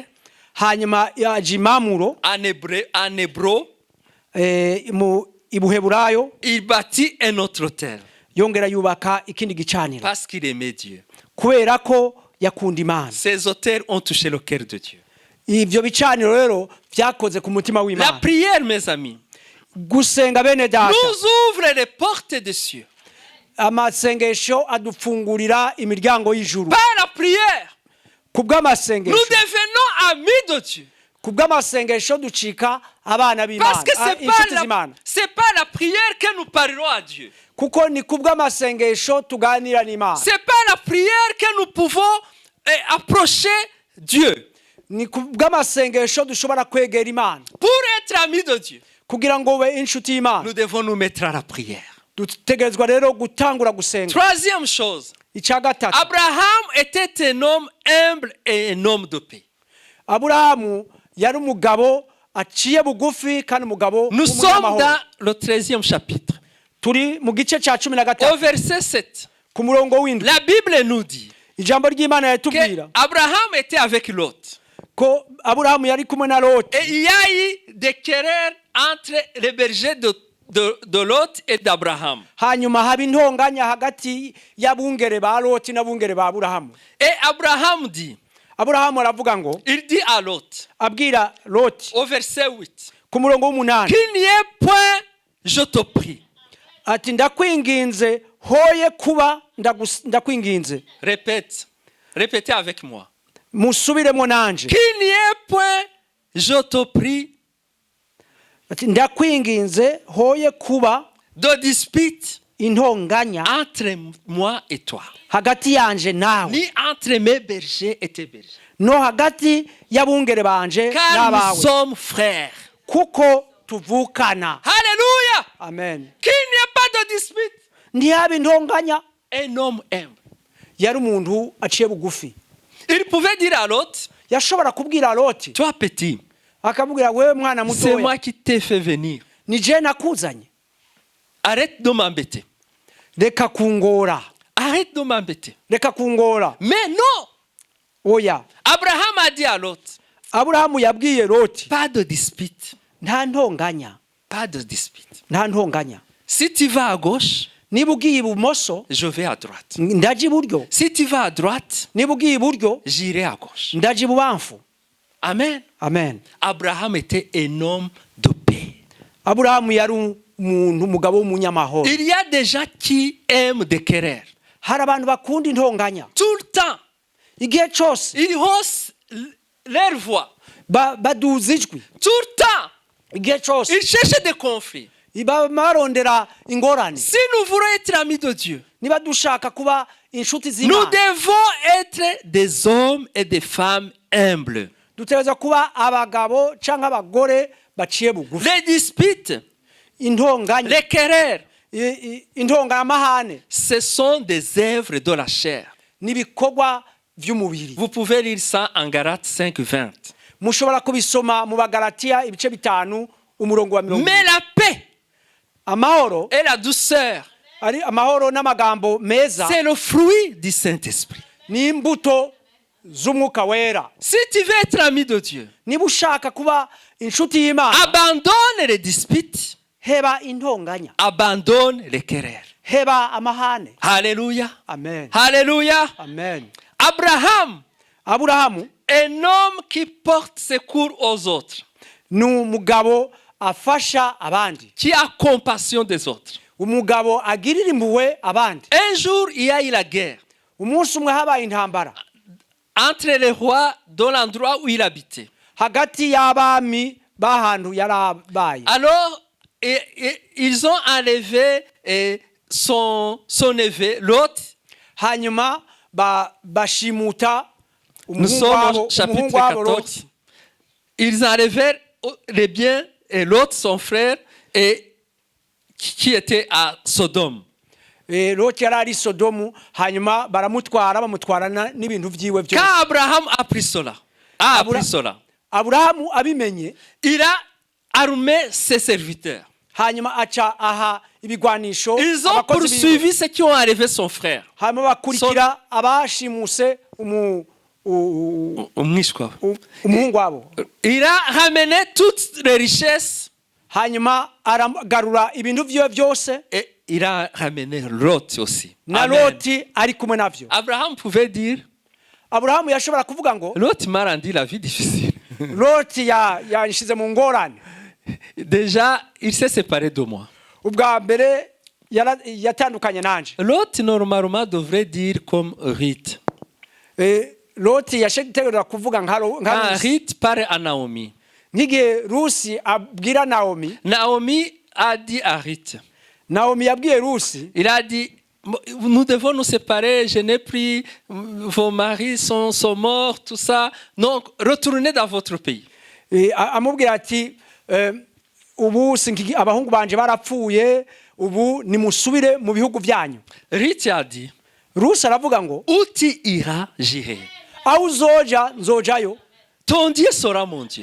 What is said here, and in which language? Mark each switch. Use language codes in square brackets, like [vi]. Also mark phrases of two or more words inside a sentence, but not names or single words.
[rn] Hanyuma yaje i Mamuro, [fr] en hébreu. [rn] mu Ibuheburayo, [fr] Il bâtit un autre autel [rn] yongera yubaka ikindi gicaniro [fr] parce qu'il aimait Dieu. [rn] kubera ko yakunda Imana. [fr] Ces autels ont touché le cœur de Dieu. [rn] Ivyo bicaniro rero vyakoze ku mutima [fr] La [rn] w'Imana. [fr] prière, mes amis, [rn] Gusenga bene data, [fr] nous ouvre les portes des cieux. [rn] amasengesho adufungurira imiryango y'ijuru. [fr] Par la prière, nous [rn] Kubw'amasengesho, [fr] devenons amis de Dieu. [rn] kubw'amasengesho ducika abana b'Imana, [fr] Parce que [rn] inshuti z'Imana. [fr] c'est pas la prière que nous parlons à Dieu. [rn] Kuko ni kubw'amasengesho tuganira n'Imana. [fr] C'est pas la prière que nous pouvons approcher Dieu. [rn] Ni kubw'amasengesho dushobora kwegera Imana. [fr] Pour être amis de Dieu, [rn] Kugira ngo ube inshuti y'Imana, [fr] nous devons nous mettre à la prière. [rn] dutegerezwa rero gutangura gusenga. [fr] Troisième chose, [rn] Icya gatatu, [fr] Abraham était un homme humble et un homme de paix. [rn] Aburahamu yari umugabo aciye bugufi kandi umugabo [fr] Nous sommes [rn] w'umunyamahoro. [fr] dans le 13e chapitre. [rn] Turi mu gice cya 13 [fr] Au verset 7, [rn] ku murongo w'indwi. [fr] la Bible nous dit [rn] Ijambo ry'Imana yatubwira [fr] qu'Abraham était avec Lot. [rn] ko Aburahamu yari kumwe na Loti. [fr] Et il y a eu des querelles entre les bergers de Lot et d'Abraham. [rn] Hanyuma haba intonganya hagati y'abungere ba Loti n'abungere ba Aburahamu. [fr] Et Abraham dit, [rn] Aburahamu aravuga ngo, [fr] il dit à Lot, [rn] abwira Loti [fr] au verset 8, [rn] ku murongo w'umunani [fr] qu'il n'y ait point, je te prie. [rn] ati ndakwinginze hoye kuba ndakwinginze. [fr] Répétez avec moi. [rn] Musubiremo nanje. [fr] Qu'il n'y ait point, je te prie, [rn] Ati ndakwinginze hoye kuba [fr] de dispute [rn] intonganya [fr] entre moi et toi, [rn] hagati yanje nawe, [fr] ni entre mes bergers et tes bergers. [rn] no hagati y'abungere banje [fr] Car nous [rn] n'abawe, [fr] sommes frères. [rn] kuko tuvukana. [fr] Alléluia. [rn] Amen. [fr] Qu'il n'y ait pas de dispute. [rn] Ntihaba intonganya. [fr] Un homme humble. [rn] Yari umuntu aciye bugufi. [fr] Il pouvait dire à l'autre, [rn] Yashobora kubwira Loti, [fr] toi petit, [rn] akamubwira wewe mwana [fr] c'est moi [rn] mutoya, [fr] qui t'ai fait venir. [rn] ni je nakuzanye, [fr] Arrête de m'embêter. [rn] reka kungora, [fr] Arrête de m'embêter. [rn] reka kungora. [fr] Mais non. [rn] Oya, [fr] Abraham a dit à l'autre, [rn] Aburahamu yabwiye Loti, [fr] pas de dispute. [rn] nta ntonganya, [fr] Pas de dispute. [rn] nta ntonganya. [fr] Si tu vas à gauche, [rn] Niba ugiye ibumoso, [fr] je vais à droite. [rn] ndaje iburyo. [fr] Si tu vas à droite, [rn] Niba ugiye iburyo, [fr] j'irai à gauche. [rn] ndaje ibubamfu. Amen. Amen. [fr] Abraham était un homme de paix. [rn] Aburahamu yari umuntu umugabo w'umunyamahoro. [fr] Il y a des gens qui aiment des querelles. [rn] Hari abantu bakunda intonganya. [fr] Tout le temps, [rn] Igihe cyose [fr] ils haussent leur voix. [rn] baduza ijwi. [fr] Tout le temps, [rn] Igihe cyose [fr] ils cherchent des conflits. [rn] barondera ingorane. [fr] Si nous voulons être amis de Dieu, [rn] Niba dushaka kuba inshuti [fr] nous [rn] z'Imana, [fr] devons être des hommes et des femmes humbles. [rn] dutegereza kuba abagabo cyangwa abagore baciye bugufi. [fr] Les disputes, [rn] Intonganya, [fr] les querelles, [rn] intonganyamahane [fr] ce sont des œuvres de la chair. [rn] n'ibikorwa by'umubiri. [fr] Vous pouvez lire ça en Galates 5:20. [rn] Mushobora kubisoma mu Bagalatiya ibice 5 umurongo wa 20. [fr] Mais la paix [rn] Amahoro [fr] et la douceur, [rn] ari amahoro n'amagambo meza [fr] c'est le fruit du Saint-Esprit. [rn] ni imbuto z'umwuka wera. [fr] Si tu veux être ami de Dieu, [rn] Niba ushaka kuba inshuti y'Imana, [fr] abandonne les disputes, [rn] heba intonganya, [fr] abandonne les querelles. [rn] heba amahane. [fr] Alléluia. [rn] Amen. [fr] Alléluia. [rn] Amen. [fr] Abraham, [rn] Aburahamu [fr] un homme qui porte secours aux autres, [rn] ni umugabo afasha abandi, [fr] qui a compassion des autres. [rn] umugabo agirira impuhwe abandi. [fr] Un jour, il y a eu la guerre [rn] Umunsi umwe habaye intambara [fr] entre les rois dans l'endroit où il habitait. [rn] hagati y'abami b'ahantu yarabaye. [fr] Alors, ils ont enlevé son neveu, Lot. [rn] hanyuma bashimuta [fr] Nous sommes au chapitre 14. Ils enlevèrent les biens et Lot, son frère, et qui était à Sodome. [rn] Loti yari ari Sodomu, hanyuma baramutwara n'ibintu vyiwe byose. [fr] Quand Abraham a appris cela, [rn] Aburahamu abimenye, [fr] il a armé ses serviteurs. [rn] hanyuma aca aha ibigwanisho. [fr] Ils ont poursuivi ceux qui ont enlevé son frère. [rn] Hanyuma bakurikira abashimuse umuhungu wabo. [fr] Il a ramené toutes les richesses. [rn] Hanyuma aragarura ibintu vyiwe byose. [fr] Et il a ramené Lot aussi. [rn] Na Loti ari kumwe navyo. [fr] Abraham pouvait dire, [rn] Aburahamu yashobora kuvuga ngo, [fr] Lot m'a rendu la vie difficile. [rn] Loti yanshize mu ngorane. [fr] Déjà, il s'est séparé de moi. [rn] Ubwa mbere yatandukanye nanje. [fr] Lot normalement devrait dire comme Ruth. [rn] Loti yashetegera kuvuga nka [fr] Ruth parle à Naomi. [rn] Nige Rusi abwira Naomi. [fr] Naomi a dit à Ruth. [rn] Naomi yabwiye Rusi. [fr] Il a dit, nous devons nous séparer, je n'ai plus, vos maris sont morts, tout ça. Donc, retournez dans votre pays. [rn] Amubwira ati, ubu abahungu banje barapfuye, ubu nimusubire mu bihugu byanyu. [fr] Ruth a dit, [rn] Rusi aravuga ngo, [fr] où tu iras, j'irai. [rn] Aho uzoja nzojayo. [fr] Ton Dieu sera mon Dieu.